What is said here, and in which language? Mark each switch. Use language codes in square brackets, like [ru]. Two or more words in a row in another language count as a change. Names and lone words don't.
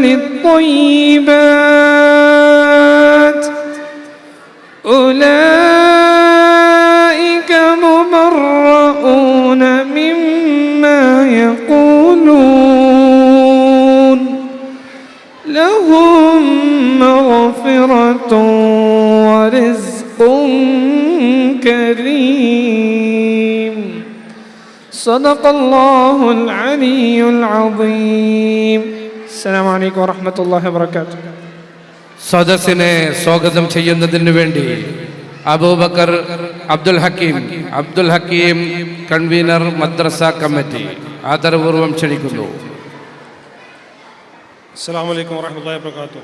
[ar] للطيبات أولئك مبرؤون مما يقولون لهم مغفرة ورزق كريم. صدق الله العلي العظيم. السلام عليكم ورحمة الله وبركاته. [ml] സദസ്സിനെ സ്വാഗതം ചെയ്യുന്നതിന് വേണ്ടി അബൂബക്കർ അബ്ദുൽ ഹക്കീം കൺവീനർ മദ്രസ കമ്മിറ്റി ആദരപൂർവ്വം ക്ഷണിക്കുന്നു. [ar] السلام عليكم ورحمة الله وبركاته.